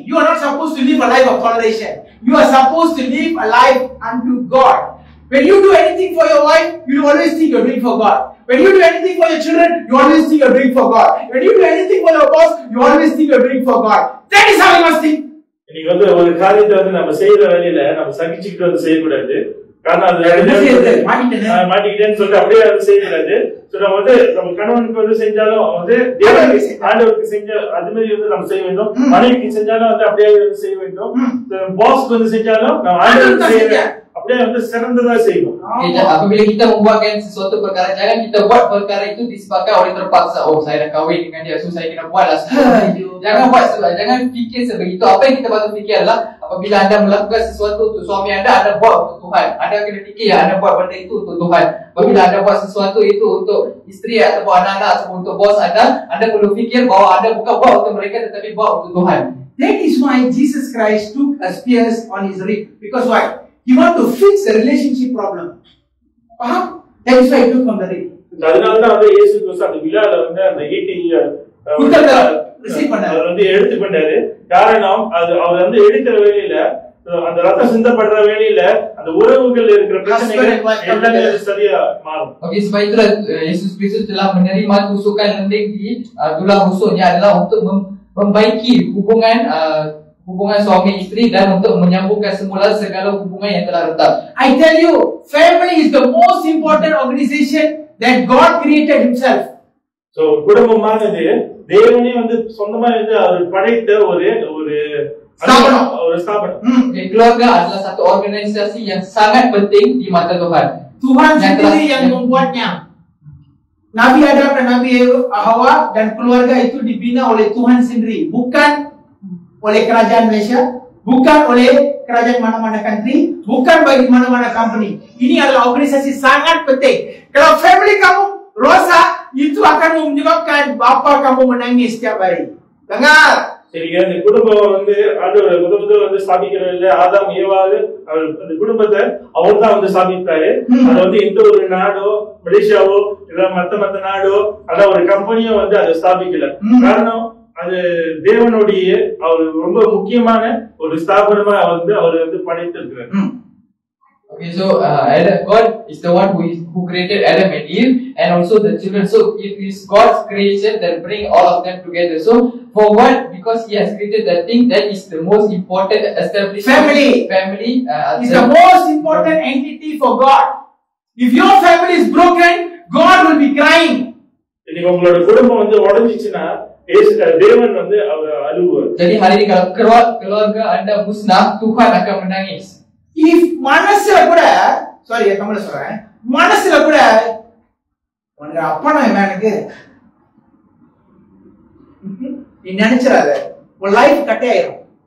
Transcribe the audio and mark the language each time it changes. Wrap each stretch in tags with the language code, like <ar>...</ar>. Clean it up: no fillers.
<en>You are not supposed to live a life of toleration. You are supposed to live a life unto God. When you do anything for your wife, you always think you're doing for God. When you do anything for your children, you always think you're doing for God. When you do anything for your boss, you always think you're doing for God. That is how you must think.</en> <ta>இன்னைக்கு வந்து ஒரு காரியத்தை வந்து நம்ம செய்யற வேலையில நம்ம சகிச்சுக்கிட்டு வந்து செய்யக்கூடாது. காரணம் அது மாட்டிக்கிட்டேன்னு சொல்லிட்டு அப்படியே அது செய்யக்கூடாது. நம்ம வந்து நம்ம கணவனுக்கு வந்து செஞ்சாலும் வந்து ஆண்டவருக்கு செஞ்ச அது மாதிரி வந்து நம்ம செய்ய வேண்டும். மனைவிக்கு செஞ்சாலும் வந்து அப்படியே வந்து செய்ய வேண்டும். பாஸ்க்கு வந்து செஞ்சாலும் நம்ம ஆண்டவருக்கு செய்ய அப்படியே வந்து சிறந்ததா செய்யணும்.</ta> <ms>Apabila kita membuatkan sesuatu perkara, jangan kita buat perkara itu disebabkan oleh terpaksa. Oh, saya dah kahwin dengan dia, so saya kena buatlah. Jangan buat sebab, jangan fikir sebegitu. Apa yang kita patut fikir adalah apabila anda melakukan sesuatu untuk suami anda buat untuk Tuhan. Anda kena fikir yang anda buat benda itu untuk Tuhan. Apabila anda buat sesuatu itu untuk isteri ataupun anak-anak ataupun untuk bos anda perlu fikir bahawa anda bukan buat untuk mereka tetapi buat untuk Tuhan.</ms> <en>That is why Jesus Christ took a spears on his rib. Because why? He want to fix the relationship problem. That is why he took on the rib.</en> <ta>அதனால தான் வந்து இயேசு கிறிஸ்து அந்த விழால வந்து அந்த ஈட்டி அவர் வந்து எடுத்துக்கொண்டாரு. காரணம் அவர் வந்து எடுக்கிற வேலையில அந்த ரத்தம் சிந்தப்படுற வேலையில அந்த உறவுகள் இருக்கிற பிரச்சனைகள் எல்லாமே சரியா மாறும்.</ta> <ms>Okey, sebab itulah Yesus Kristus telah menerima tusukan lembing di tulang rusuknya adalah untuk membaiki hubungan suami isteri dan untuk menyambungkan semula segala hubungan yang telah retak.</ms> <en>I tell you, family is the most important organization that God created himself.</en> <ta>So குடும்பமானது தேவனே வந்து சொந்தமா வந்து அவர் படைத்த ஒரு ஸ்தாபனம்.</ta> <ms>Okay, keluarga adalah satu organisasi yang sangat penting di mata Tuhan. Tuhan sendiri yang membuatnya. Nabi Adam dan Nabi Hawa dan keluarga itu dibina oleh Tuhan sendiri, bukan oleh kerajaan Malaysia, bukan oleh kerajaan mana-mana country, bukan bagi mana-mana company. Ini adalah organisasi sangat penting. Kalau family kamu rosak, itu akan menyebabkan bapa kamu menangis setiap hari. Dengar.</ms> <ta>சரிங்க, இந்த குடும்பம் வந்து ஆண்டவர் குடும்பத்தை வந்து ஸ்தாபிக்கிறது இல்ல. ஆதாம் ஏவாள் அந்த குடும்பத்தை அவர் தான் வந்து ஸ்தாபித்தாரு. அது வந்து எந்த ஒரு நாடோ மலேசியாவோ இல்ல மத்த நாடோ அல்ல ஒரு கம்பெனியோ வந்து அதை ஸ்தாபிக்கல. காரணம் அது தேவனுடைய அவர் ரொம்ப முக்கியமான ஒரு ஸ்தாபனமா வந்து அவர் வந்து படைத்திருக்கிறார்.</ta> <en>Okay, so God is the one who created Adam and Eve and also the children. So it is God's creation that bring all of them together. So for what? Because He has created that thing that is the most important establishment. Family is the most important entity for God. If your family is broken, God will be crying.</en> <ta>இன்னைக்கு உங்களோட குடும்பம் வந்து உடைஞ்சிச்சுன்னா தேவன் வந்து அவர் அழுவார்.</ta> <ms>Jadi hari ini kalau keluarga anda musnah, Tuhan akan menangis.</ms> <ta>If மனசுல கூட sorry தமிழ்ல சொல்றேன், மனசுல கூட உனக்கு அப்பா நான் எனக்கு நீ நினைச்சறாத உன் லைஃப் கட் ஆயிடும்.</ta>